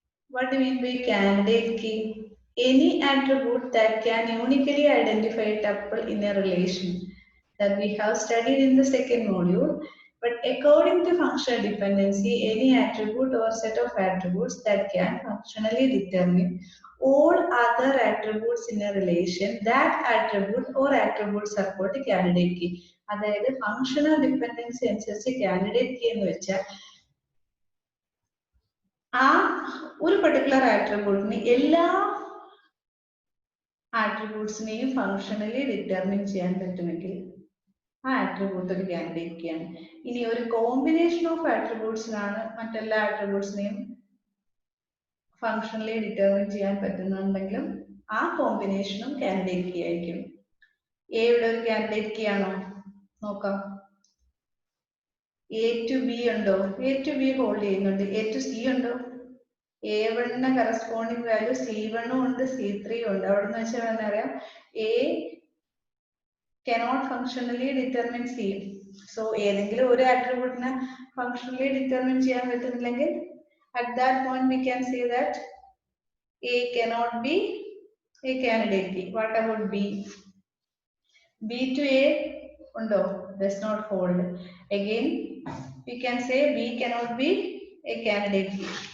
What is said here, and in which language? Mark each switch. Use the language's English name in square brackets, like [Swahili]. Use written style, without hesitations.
[English] What do you mean by candidate key? Any attribute that can uniquely identify a tuple in a relation that we have studied in the second module. But according to functional dependency, any attribute or set of attributes that can functionally determine all other attributes in a relation, that attribute or attributes are called candidate key. [Malayalam] അതായത് functional dependency അനുസരിച്ച് candidate key എന്ന് വെച്ചാൽ ആ ഒരു particular ആട്രിബ്യൂട്ടിന് എല്ലാ ആട്രിബ്യൂട്ട്സിനെയും functionally determine ചെയ്യാൻ പറ്റുമെങ്കിൽ ആ ആട്രിബ്യൂട്ട് ഒരു കാൻഡിഡേറ്റ് കീ ആണ്. ഇനി ഒരു കോമ്പിനേഷൻ ഓഫ് ആട്രിബ്യൂട്ട്സിനാണ് മറ്റെല്ലാ ആട്രിബ്യൂട്ട്സിനെയും ഫങ്ഷണലി ഡിറ്റർമിൻ ചെയ്യാൻ പറ്റുന്നുണ്ടെങ്കിലും ആ കോമ്പിനേഷനും കാൻഡിഡേറ്റ് കീ ആയിരിക്കും. എ ഇവിടെ ഒരു കാൻഡിഡേറ്റ് കീ ആണോ നോക്കാം. എ ടു ബി ഉണ്ടോ? എ ടു ബി ഹോൾഡ് ചെയ്യുന്നുണ്ട്. എ ടു സി ഉണ്ടോ? A1 കറസ്പോണ്ടിങ് വാല്യൂ C1 ഉണ്ട്, C3 ഉണ്ട്. അവിടെ നിന്ന് വെച്ചാൽ എന്താ പറയാ, A [English] cannot functionally determine C. So [Malayalam] ഏതെങ്കിലും ഒരു ആട്രിബ്യൂട്ടിനെ ഫങ്ഷണലി ഡിറ്റർമിൻ ചെയ്യാൻ പറ്റുന്നില്ലെങ്കിൽ [English] at that point we can say that A cannot be a candidate key. What about B? B to A undo, does not hold. Again we can say B cannot be a candidate key.